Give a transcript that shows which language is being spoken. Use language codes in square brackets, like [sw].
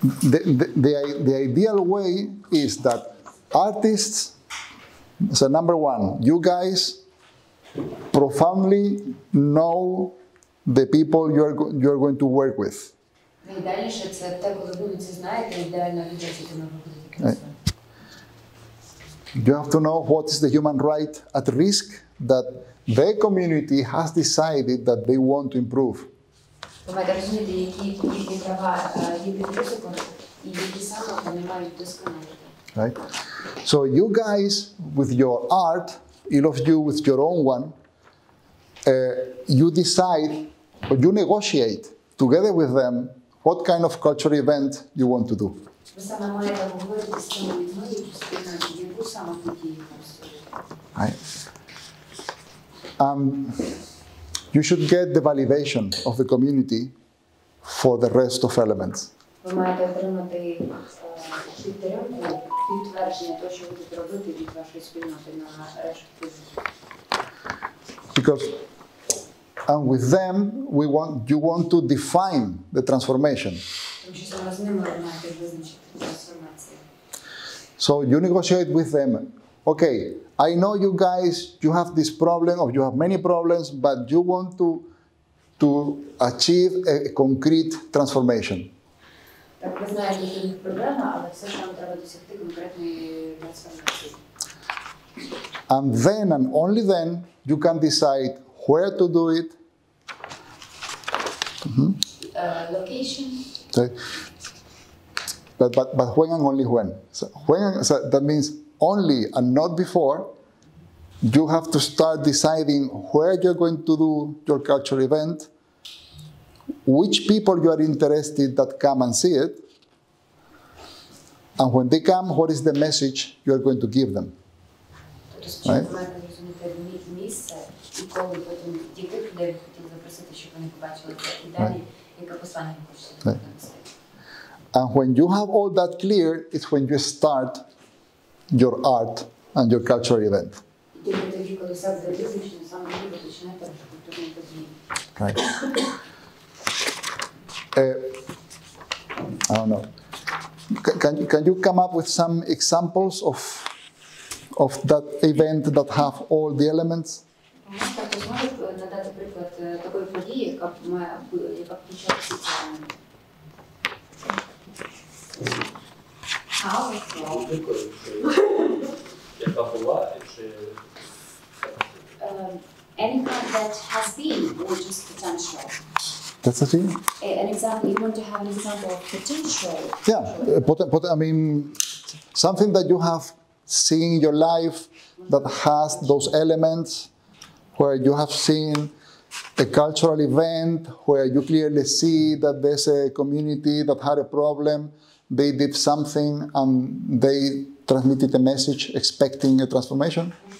[en] the ideal way is that artists, so number one, you guys profoundly know the people you're going to work with. [uk] Найдальніше це те, коли ви люди знаєте ідеально людей, з якими ви будете працювати. [en] You have to know what is the human right at risk that their community has decided that they want to improve. [uk] Ви маєте розуміти, які їхні права є під ризиком і які саме вони мають вдосконалити. [en] Right? So you guys, with your art, all of you with your own one, you decide or you negotiate together with them what kind of cultural event you want to do. [uk] Ви саме маєте говорити з цими людьми, які спільно яку саме подію [en] Right? You should get the validation of the community for the rest of elements. [uk] Ви маєте отримати підтримку, підтвердження того, що ви будете робити від вашої спільноти на решту позиції. [en] Because with them, you want to define the transformation. [uk] Тому що саме з ними ви маєте визначити трансформацію. [en] So you negotiate with them. Okay, I know you guys, you have this problem or you have many problems, but you want to achieve a concrete transformation. [uk] Так, ви знаєте, що їх проблема, але все ж вам треба досягти конкретної трансформації. [en] And then and only then you can decide where to do it. Location. Okay. But when and only when. So that means only and not before. You have to start deciding where you're going to do your cultural event, which people you are interested that come and see it, and when they come, what is the message you are going to give them. [uk] Тобто спочатку маєте розуміти місце і коли потім яких людей ви хотіли запросити, щоб вони побачили це і далі, яке послання ви хочете донести. [en] And when you have all that clear, it's when you start your art and your cultural event. [uk] І тільки тоді, коли все буде визначено, саме тоді ви почнете вже культурні події. [en] Right. I don't know. Can you come up with some examples of that event that have all the elements? [uk] Також можете надати приклад такої події, яка включає всі ці елементи. Яка була, чи... [en] Anything that has been or just potential. That's the thing? An example, you want to have an example of potential. Yeah, I mean, something that you have seen in your life that has those elements, where you have seen a cultural event, where you clearly see that there's a community that had a problem, they did something and they transmitted a message expecting a transformation.